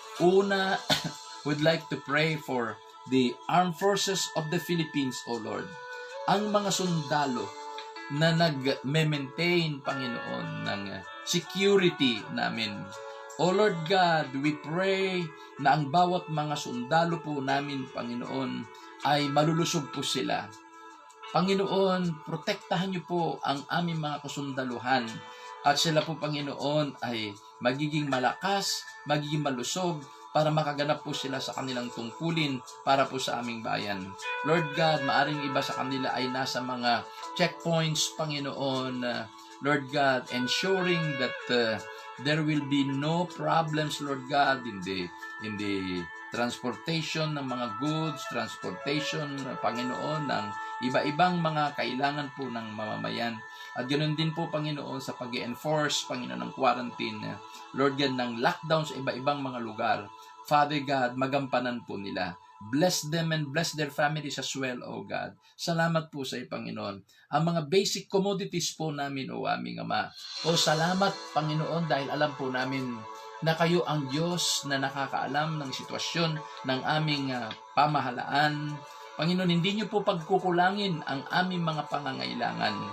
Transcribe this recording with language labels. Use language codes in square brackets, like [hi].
[en] Una, would like to pray for the Armed Forces of the Philippines, O Lord. [tl] Ang mga sundalo na nag-maintain, Panginoon, ng security namin. [en] O Lord God, we pray [tl] na ang bawat mga sundalo po namin, Panginoon, ay malulusog po sila. Panginoon, protektahan niyo po ang aming mga kasundaluhan at sila po, Panginoon, ay magiging malakas, magiging malusog para makaganap po sila sa kanilang tungkulin para po sa aming bayan. Lord God, maaring iba sa kanila ay nasa mga checkpoints, Panginoon, Lord God, [en] ensuring that there will be no problems, Lord God, in the transportation [tl] ng mga goods, transportation, Panginoon, ng iba-ibang mga kailangan po ng mamamayan. At ganoon din po, Panginoon, sa pag-enforce, Panginoon, ng quarantine, Lord God, ng lockdown sa iba-ibang mga lugar. Father God, magampanan po nila. [en] Bless them and bless their families as well, O God. [tl] Salamat po sa iyo, Panginoon. Ang mga basic commodities po namin, O aming Ama. O salamat, Panginoon, dahil alam po namin na kayo ang Diyos na nakakaalam ng sitwasyon ng aming pamahalaan. Panginoon, hindi niyo po pagkukulangin ang aming mga pangangailangan.